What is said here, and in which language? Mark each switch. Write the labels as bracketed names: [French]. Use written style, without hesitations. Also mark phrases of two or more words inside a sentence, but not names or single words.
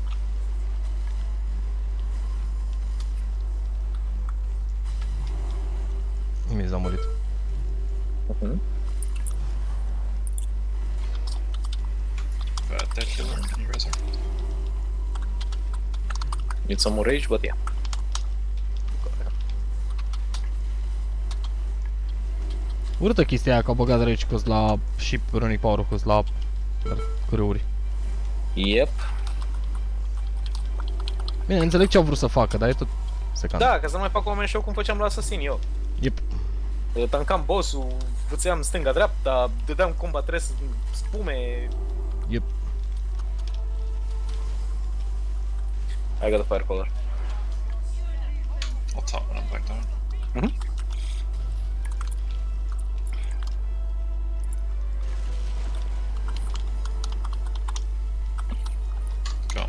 [Romanian] Mi-a murit. [English] Dead killer, can you res her? Need some more rage, but yeah. [Romanian] Urâtă chestia aia că au băgat [English] rage cost [Romanian] la și [English] runic power cost [Romanian] la cârâuri. [English] Yep. [Romanian] Bine, înțeleg ce au vrut să facă, dar e tot secant. Da, ca să nu mai fac oameni show cum făceam la Assassin eu. [English] Yep. [Romanian] Tankam boss-ul, făceam stânga-dreapta, dădeam [English] combat rest [Romanian] spume. [English] Yep. I got a fire collar. I'll top when I'm back down. Come.